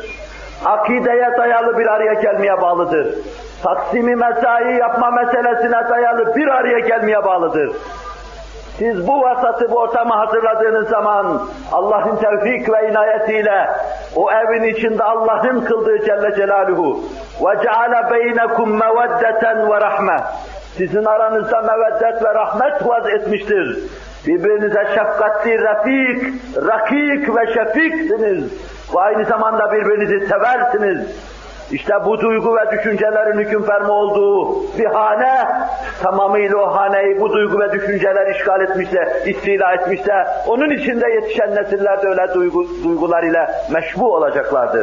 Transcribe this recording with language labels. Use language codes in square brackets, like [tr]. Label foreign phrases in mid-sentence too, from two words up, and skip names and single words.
[tr] Akideye dayalı bir araya gelmeye bağlıdır. Taksimi mesai yapma meselesine dayalı bir araya gelmeye bağlıdır. Siz bu vasatı, bu ortamı hazırladığınız zaman Allah'ın tevfik ve inayetiyle o evin içinde Allah'ın kıldığı Celle Celaluhu [ar] وَجَعَلَ بَيْنَكُمْ مَوَدَّةً وَرَحْمَةً [tr] Sizin aranızda meveddet ve rahmet vaz etmiştir. Birbirinize şefkatli, refik, rakik ve şefiksiniz. Ve aynı zamanda birbirinizi seversiniz. İşte bu duygu ve düşüncelerin hüküm ferma olduğu bir hane, tamamıyla o haneyi bu duygu ve düşünceler işgal etmişse, istila etmişse, onun içinde yetişen nesiller de öyle duygular ile meşbu olacaklardır.